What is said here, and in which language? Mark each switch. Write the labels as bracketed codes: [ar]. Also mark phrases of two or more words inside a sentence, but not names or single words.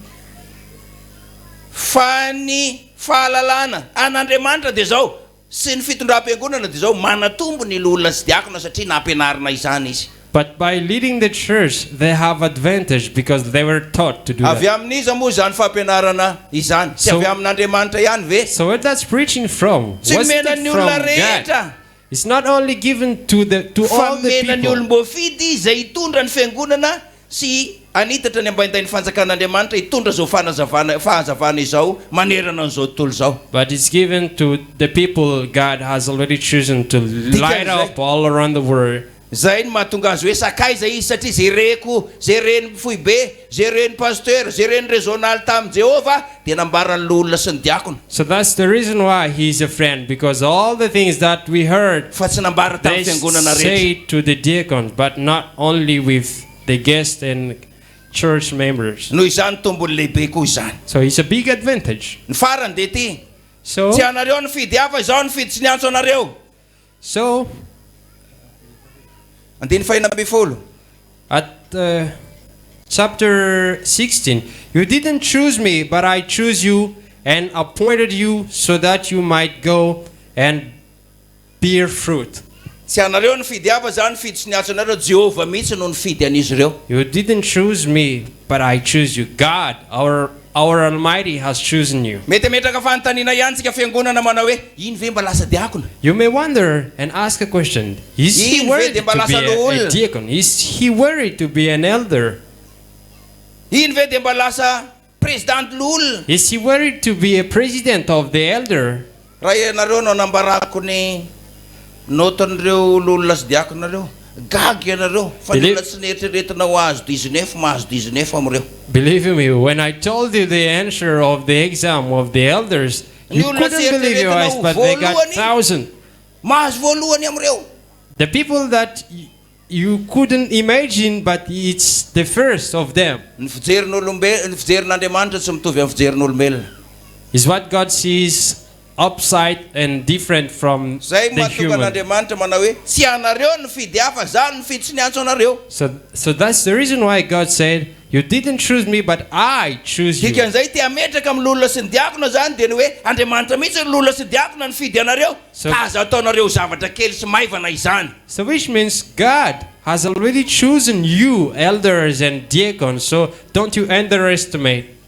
[en] But by leading the church, they have advantage because they were taught to do that. So where that's preaching from? What's it from God? It's not only given to all the people. [mg] anitatra ny ambaintain'ny fanjakan'Andriamanitra hitondra zao fahazavana izao manerana an'izao tontolo zao. [en] But it's given to the people God has already chosen to light up all around the world. [mg] Zay ny mahatonga azy hoe sakaiza izy satria zay reko, zay reny Fihonam-be, zay reny Pasteur, zay reny Rezionaly tamin'i Jehova dia nambarany olona sy ny diakona. [en] So that's the reason why he's a friend, because all the things that we heard [mg] fa tsy nambara tamin'ny fiangonana rehetra. [en] Say to the deacons, but not only with the guests and church members. [mg] Noho izany tombony lehibe koa izany. [en] So it's a big advantage. [mg] Ny farany dia ty. [en] So [mg] tsy anareo ny fidy hafa izao ny fidy tsy niantso anareo. [en] So [mg] andiny Fihonam-be folo. [en] At chapter 16, you didn't choose me, but I chose you and appointed you so that you might go and bear fruit. [mg] Tsy anareo ny fidy hafa zany fidy tsy niantso anareo, Jehova mihitsy no nifidy an'izy ireo. [en] You didn't choose me, but I choose you. God, our Almighty has chosen you. [mg] Mety metraka fanontaniana ihany tsika fiangonana manao hoe iny ve mba lasa diakona? [en] You may wonder and ask a question. Is he worthy to be a deacon? Is he worthy to be an elder? [mg] Iny ve de mba lasa president l'olona? [en] Is he worthy to be a president of the elder? [mg] Raha ianareo no nambarako ny noton'ireo l'olona sy diakonareo. Gaga ianareo fa ny olona tsy nieritreretina ho azo 19 mahazo 19 amreo. [en] Believe me, when I told you the answer of the exam of the elders, you couldn't believe your eyes, but they got 1,000. [mg] Mahazo voalohany amreo. [en] The people that you couldn't imagine, but it's the first of them. [mg] Ny fijerin'olombe, ny fijerin'Andriamanitra tsy mitovy amin'ny fijerin'olombelona. [en] Is what God sees upside and different from the human. So that's the reason why God said, you didn't choose me, but I choose you. So which means God has already chosen you, elders and deacons, so don't you underestimate.